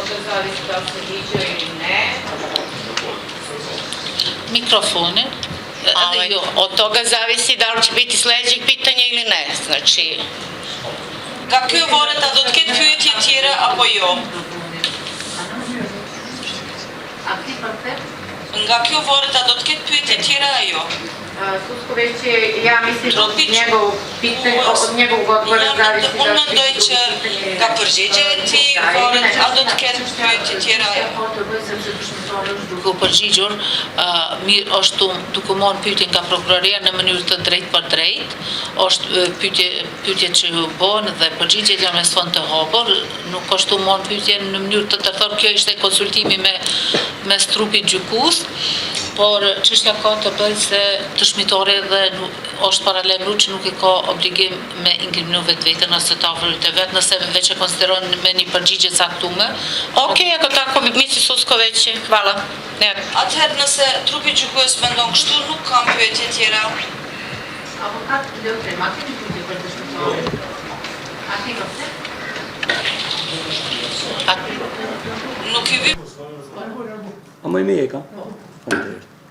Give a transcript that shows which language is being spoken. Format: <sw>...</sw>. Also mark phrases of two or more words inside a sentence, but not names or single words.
<sr>zavisi da li se viđaju ili ne.</sr> <sq>Mikrofonin.</sq> <sr>Od toga zavisi da li će biti sljedećih pitanja ili ne. Znači,</sr> <sq>Nga kjo varet a do të ketë pyetje tjera apo jo? Nga kjo varet a do të ketë pyetje tjera ajo?</sq> <sr>Sudsko veće, ja mislim od njegovog odbora zavisi da li</sr> <sq>Unë mendoj që nga përgjigjja e tij varet a do të ketë pyetje tjera ajo? Duke u përgjigjur, mirë është duke marrë pyetje nga prokuroria në mënyrë të drejtë për drejtë, është pyetje që u bën dhe përgjigjet janë me sfond të hapur, nuk është u marrë pyetje në mënyrë të tërthor, kjo ishte konsultimi mes trupit gjykus, por çështja ka të bëjë se dëshmitari dhe është paralajmëruar që nuk e ka obligim me inkriminu vetveten ose të afërt e vet, nëse veç e konsideron me një përgjigje caktuar.</sq> <sr>okej, ako tako misli sudsko veće. Hvala. Ne.</sr> <sq>Atëherë nëse trupi gjykues mendon kështu, nuk kam pyetje tjera. Avokat Leotrema, keni pyetje për dëshmitarin? A ke vërtet? Nuk i vi. A më mirë ka? Faleminderit.</sq>